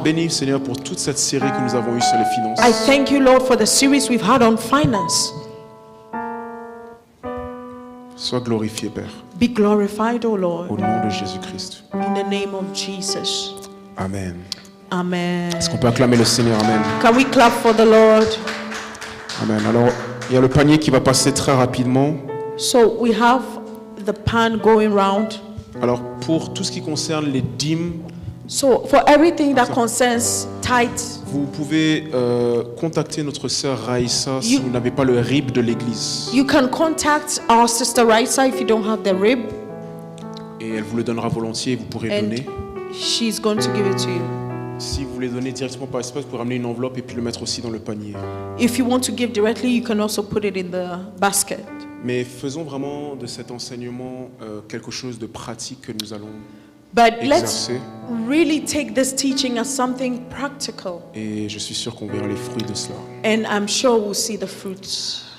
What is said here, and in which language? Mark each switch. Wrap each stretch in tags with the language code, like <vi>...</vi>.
<fr>bénis, Seigneur, pour toute cette série que nous avons eue sur les finances.</fr> <en>I thank you, Lord, for the series we've had on finance.</en> <fr>Sois glorifié, Père,</fr> <en>Be glorified, O</en> <fr>au</fr> <en>Lord,</en> <fr>nom de Jésus-Christ.</fr> <en>in the name of Jesus. Amen. Amen.</en> <fr>Est-ce qu'on peut acclamer le Seigneur? Amen.</fr> <en>Can we clap for the Lord? Amen.</en> <fr>Alors, il y a le panier qui va passer très rapidement.</fr> <en>So we have the pan going round.</en> <fr>Alors, pour tout ce qui concerne les dîmes,</fr> <en>So for everything that concerns tithe,</en> <fr>vous pouvez contacter notre sœur Raïssa si</fr> <en>You-</en> <fr>vous n'avez pas le RIB de l'église.</fr> <en>you can contact our sister Raisa if you don't have the rib,</en> <fr>Et elle vous le donnera volontiers et vous pourrez</fr> <en>and</en> <fr>donner.</fr> <en>she's going to give it to you.</en> <fr>Si vous voulez donner directement par espace, vous pouvez ramener une enveloppe et puis le mettre aussi dans le panier.</fr> <en>If you want to give directly, you can also put it in the basket.</en> <fr>Mais faisons vraiment de cet enseignement quelque chose de pratique que nous allons</fr> <en>But let's</en> <fr>exercer.</fr> <en>really take this teaching as something practical, Et je suis sûr qu'on verra les fruits de cela. and I'm sure we'll see the fruits.</en>